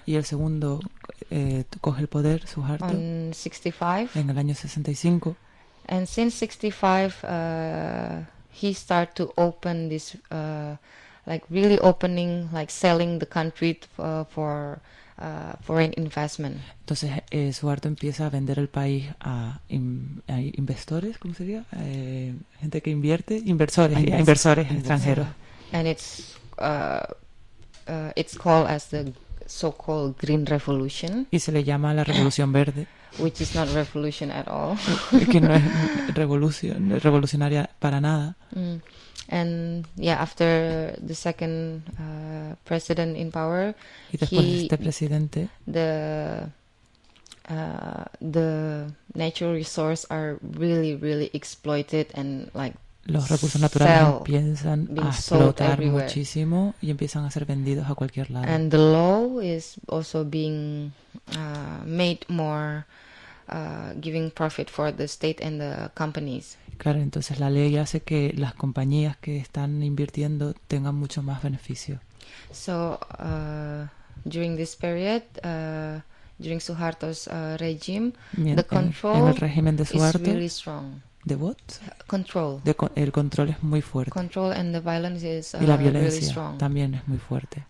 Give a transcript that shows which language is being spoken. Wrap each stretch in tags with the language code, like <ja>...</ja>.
<es>Y el segundo coge el poder, Suharto.</es> <en>On 65.</en> <es>En el año 65.</es> <en>And since 65, he start to open this, like really opening, like selling the country for foreign investment.</en> <es>Entonces Suharto empieza a vender el país a inversores, ¿cómo sería? Gente que invierte, inversores extranjeros.</es> <en>And it's called as the so-called Green Revolution.</en> <es>Y se le llama la Revolución Verde.</es> <en>Which is not revolution at all.</en> <es>Que no es revolucionaria para nada.</es> <en>And yeah, after the second president in power,</en> <es>y después de este presidente,</es> <en>the the natural resources are really, really exploited and like</en> <es>los recursos naturales empiezan a explotar muchísimo y empiezan a ser vendidos a cualquier lado.</es> <en>And the law is also being made more giving profit for the state and the companies.</en> <es>Claro, entonces la ley hace que las compañías que están invirtiendo tengan mucho más beneficio.</es> <en>So during this period, during Suharto's regime, the control</en> <es>en el régimen de Suharto</es> <en>is really strong. The what? Control.</en> <es>El control es muy fuerte.</es> <en>Control and the violence is</en> <es>y la violencia</es> <en>really strong.</en> <es>También es muy fuerte.</es>